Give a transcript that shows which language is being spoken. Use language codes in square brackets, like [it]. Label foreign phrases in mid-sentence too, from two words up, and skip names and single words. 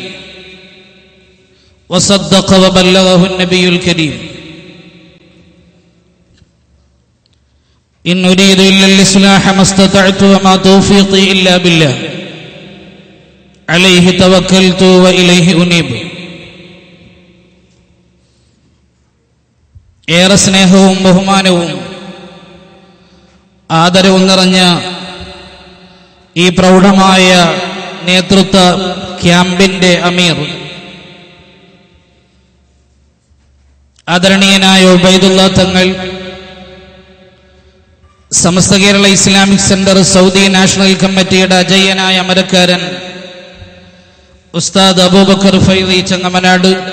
[ar] وصدق وبلغه النبي الكريم. إن أريد إلا الإصلاح ما استطعت وما توفيقي إلا بالله عليه توكلت وإليه أنيب. [ml] ഏറെ സ്നേഹവും ബഹുമാനവും ആദരവും നിറഞ്ഞ ഈ പ്രൗഢമായ നേതൃത്വ ക്യാമ്പിന്റെ അമീർ ആദരണീയനായ ഉബൈദുള്ള തങ്ങൾ, സമസ്ത കേരള ഇസ്ലാമിക് സെന്റർ സൗദി നാഷണൽ കമ്മിറ്റിയുടെ അജയ്യനായ അമരക്കാരൻ ഉസ്താദ് അബൂബക്കർ ഫൈദി ചങ്ങമനാട്,